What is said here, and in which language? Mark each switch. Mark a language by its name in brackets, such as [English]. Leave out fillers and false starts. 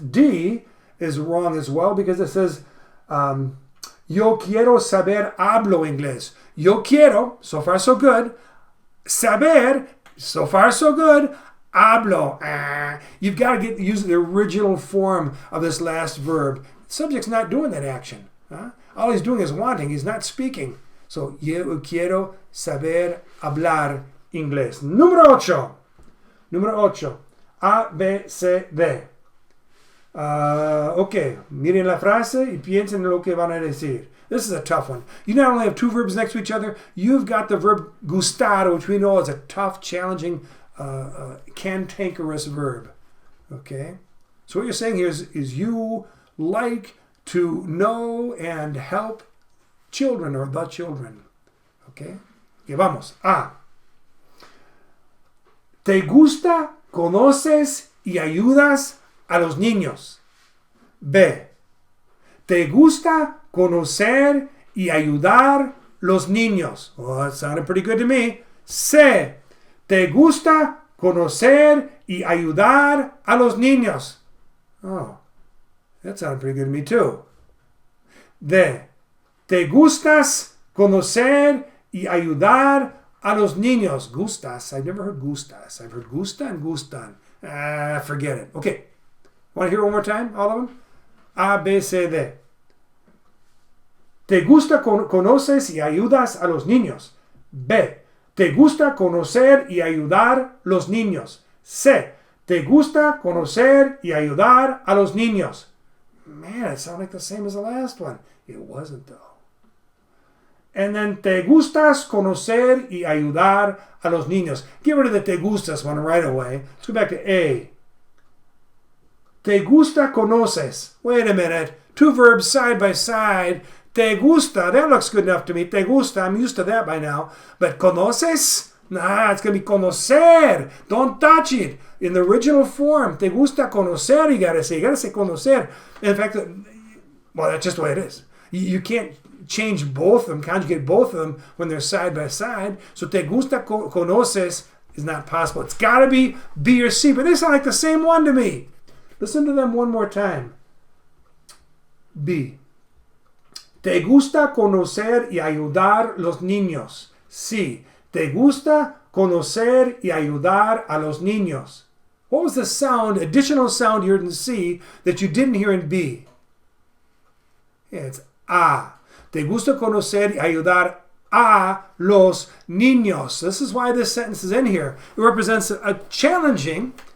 [English] D is wrong as well, because it says, [Spanish] yo quiero saber hablo inglés. [English] Yo quiero, so far so good. Saber, so far so good. [Spanish] Hablo. [English] You've got to use the original form of this last verb. The subject's not doing that action. All he's doing is wanting. He's not speaking. [Spanish] So, yo quiero saber hablar inglés. Número 8. Número 8. A, B, C, D. Ok, miren la frase y piensen en lo que van a decir. [English] This is a tough one. You not only have two verbs next to each other, you've got the verb gustar, which we know is a tough, challenging, cantankerous verb. Okay? So what you're saying here is you like to know and help children, or the children. Okay? Okay, vamos. A. [Spanish] ¿Te gusta, conoces y ayudas a los niños? B. ¿Te gusta conocer y ayudar los niños? [English] Oh, that sounded pretty good to me. C. [Spanish] ¿Te gusta conocer y ayudar a los niños? [English] Oh, that sounded pretty good to me too. D. [Spanish] ¿Te gustas conocer y ayudar a los niños? [English] Gustas. I've never heard gustas. I've heard gusta and gustan. Forget it. Okay. Want to hear it one more time? All of them? A, B, C, D. [Spanish] ¿Te gusta conoces y ayudas a los niños? B. ¿Te gusta conocer y ayudar los niños? C. ¿Te gusta conocer y ayudar a los niños? [English] Man, it sounded like the same as the last one. It wasn't though. And then, [Spanish] ¿te gustas conocer y ayudar a los niños? [English] Get rid of the te gustas one right away. Let's go back to A. [Spanish] ¿Te gusta conoces? [English] Wait a minute. Two verbs side by side. Te gusta. That looks good enough to me. Te gusta. I'm used to that by now. But conoces? Nah, it's going to be conocer. Don't touch it. In the original form, [Spanish] te gusta conocer, [English] you got to say. You got to say conocer. In fact, well, that's just the way it is. You can't change both of them, conjugate both of them when they're side by side. So te gusta conoces is not possible. It's got to be B or C, but they sound like the same one to me. Listen to them one more time. B. [Spanish] Te gusta conocer y ayudar los niños. C. Te gusta conocer y ayudar a los niños. [English] What was the sound, additional sound you heard in C that you didn't hear in B? Yeah, it's A. [Spanish] Te gusta conocer y ayudar a los niños. [English] This is why this sentence is in here. It represents a challenging